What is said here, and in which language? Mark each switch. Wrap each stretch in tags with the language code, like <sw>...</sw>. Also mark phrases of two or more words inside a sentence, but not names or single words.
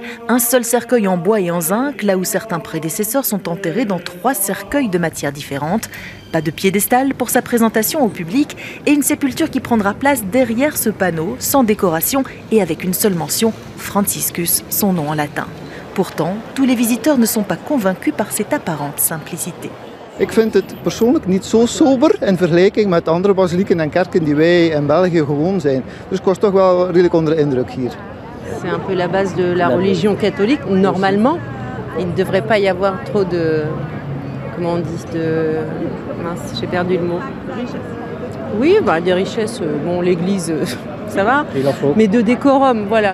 <fr>Un seul cercueil en bois et en zinc, là où certains prédécesseurs sont enterrés dans 3 cercueils de matières différentes. Pas de piédestal pour sa présentation au public et une sépulture qui prendra place derrière ce panneau, sans décoration et avec une seule mention, Franciscus, son nom en latin. Pourtant, tous les visiteurs ne sont pas convaincus par cette apparente simplicité.</fr> <nl>Ik vind het persoonlijk niet zo sober in vergelijking met andere basilieken en kerken die wij in België gewoon zijn. Dus ik was toch wel redelijk onder de indruk hier.</nl> <fr>C'est un peu la base de la religion catholique. Normalement, il ne devrait pas y avoir trop de... Comment on dit de... Mince, j'ai perdu le mot. Oui, bah, des richesses. Bon, l'église, ça va. Mais de décorum, voilà.</fr>